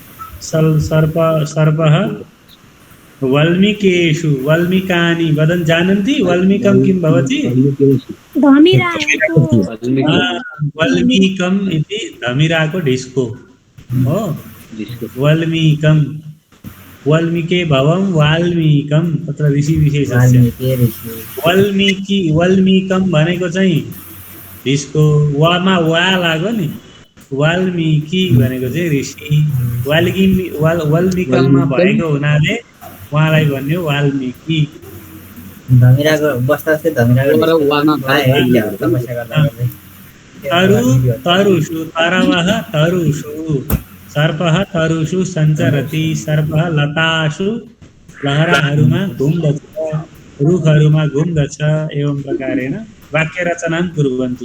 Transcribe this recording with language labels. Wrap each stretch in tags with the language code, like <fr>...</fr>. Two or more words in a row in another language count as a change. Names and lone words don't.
<sa>सर्पः वल्मीकेषु वल्मीकानि वदन् जानन्ति वल्मीकं किं भवति वल्मीकम् इति</sa> <ne>धमिराको ढिस्को हो</ne> <sa>वल्मीकं वल्मीके भवं वाल्मीकं तत्र ऋषि विशेषस्य</sa> <ne>वल्मीकं भनेको चाहिँ ढिस्को वामा वा लाग्यो नि वाल्मीकि भनेको चाहिँ ऋषि वल्मीकममा भएको हुनाले उहाँलाई भन्यो वाल्मीकि। धमिराको बस्दा चाहिँ धमिराको</ne> <sa>तरुषु तरवः तरुषु सर्पः तरुषु सञ्चरति सर्पः लतासु</sa> <ne>लहराहरूमा घुम्दछ रुखहरूमा घुम्दछ</ne> <sa>एवं प्रकारेण वाक्यरचनां कुर्वन्तु।</sa>